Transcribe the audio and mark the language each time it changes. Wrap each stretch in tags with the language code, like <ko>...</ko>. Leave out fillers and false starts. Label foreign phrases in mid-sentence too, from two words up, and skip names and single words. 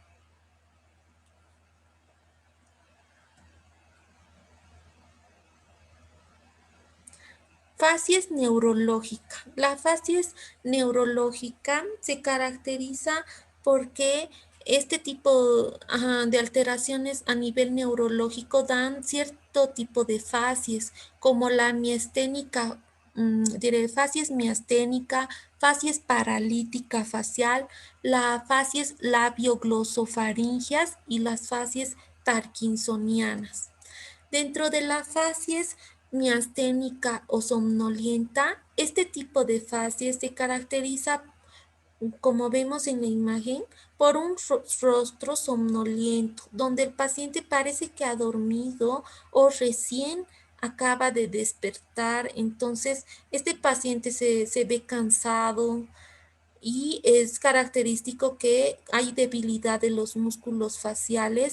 <es>Facies neurológica. La facies neurológica se caracteriza porque este tipo de alteraciones a nivel neurológico dan cierto tipo de facies, como la miasténica, diré facies miasténica, facies paralítica facial, la facies labioglosofaringeas y las facies parkinsonianas. Dentro de la facies miasténica o somnolienta, este tipo de facies se caracteriza, como vemos en la imagen, por un rostro somnoliento, donde el paciente parece que ha dormido o recién acaba de despertar. Entonces, este paciente se ve cansado, y es característico que hay debilidad de los músculos faciales.</es>